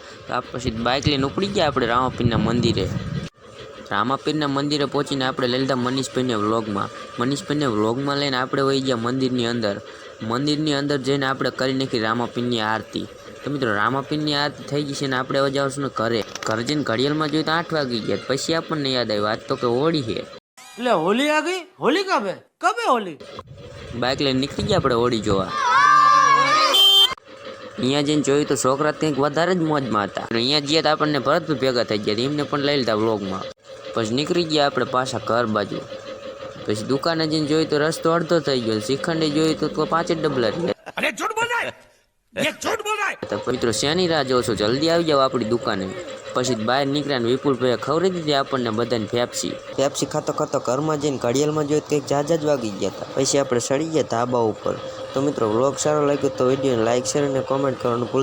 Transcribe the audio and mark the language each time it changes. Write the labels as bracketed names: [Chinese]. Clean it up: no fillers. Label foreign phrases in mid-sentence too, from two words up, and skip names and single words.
[Gujarati] તો આ પછી બાઇક લઈને ઉપડી ગયા આપણે રામાપીરના મંદિરે। રામાપીરના મંદિરે પહોંચીને આપણે લઈ લીધા મનીષભાઈને વ્લોગમાં। મનીષભાઈને વ્લોગમાં લઈને આપણે વહી ગયા મંદિરની અંદર। મંદિરની અંદર જઈને આપણે કરી નાખી રામાપીરની આરતી। તો મિત્રો રામાપીરની આરતી થઈ ગઈ છે ને આપણે હવે જઈશું ને ઘરે જઈને ઘડિયાળમાં જોઈએ તો 8 વાગી ગયા। પછી આપણને યાદ આવ્યું આજ તો કે હોળી છે। [Hindi] ले होली आ गई। होली कब है होली? [Gujarati] બાઇક લઈને નીકળી ગયા આપણે હોળી જોવા। અહીંયા જઈને જોયું તો છોકરા કંઈક વધારે જ મોજમાં હતા। અહીંયા ગયા તો આપણને ભરતભાઈ ભેગા થઈ ગયા, એમને પણ લઈ લીધા વ્લોગમાં। પછી નીકળી ગયા આપણે પાછા ઘર બાજુ। પછી દુકાને જઈને જોયું તો રસ્તો અડધો થઈ ગયો। શ્રીખંડે જોયું તો 5 જ ડબલા રહ્યા। [Hindi] अरे झूठ बोल रहा है, ये झूठ बोल रहा है। [Gujarati] તો મિત્રો શેની રાહ જોવો છો, જલ્દી આવી જાઓ આપણી દુકાને। પછી બહાર નીકળ્યા ને વિપુલભાઈએ ખવડાવી દીધી આપણને બધાને પેપ્સી ખાતો ખાતો ઘરમાં જઈને ઘડિયાળમાં જોયું કંઈક જાજા જ વાગી ગયા હતા। પછી આપણે સડી ગયા ધાબા ઉપર। તો મિત્રો વ્લોગ સારો લાગ્યો તો વિડીયોને લાઈક શેર અને કોમેન્ટ કરવાનું ભૂલતા